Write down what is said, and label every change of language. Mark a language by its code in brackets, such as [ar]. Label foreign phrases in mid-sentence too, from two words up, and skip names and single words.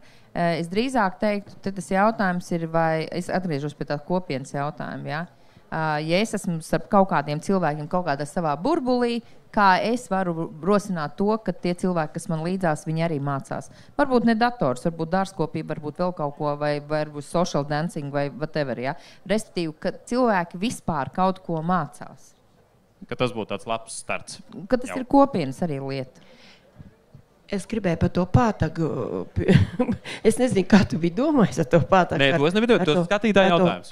[lv] Es drīzāk teiktu, tad tas jautājums ir, vai es atgriežos pie tā kopienas jautājuma, ja? Ja es esmu starp kaut kādiem cilvēkiem kaut kādā savā burbulī, kā es varu rosināt to, ka tie cilvēki, kas man līdzās, viņi arī mācās. Varbūt ne dators, varbūt dārzkopība, varbūt vēl kaut ko, vai varbūt [en] social dancing, [lv] vai whatever, ja? Respektīvi, ka cilvēki vispār kaut ko mācās. Ka tas būtu tāds labs starts. Ka tas ir kopienas arī lieta. Es gribēju par to pātagu. Es nezinu, kā tu biji domājis ar to pātagu. Nē, to es nebiju domājis. To skatītāja jautājums.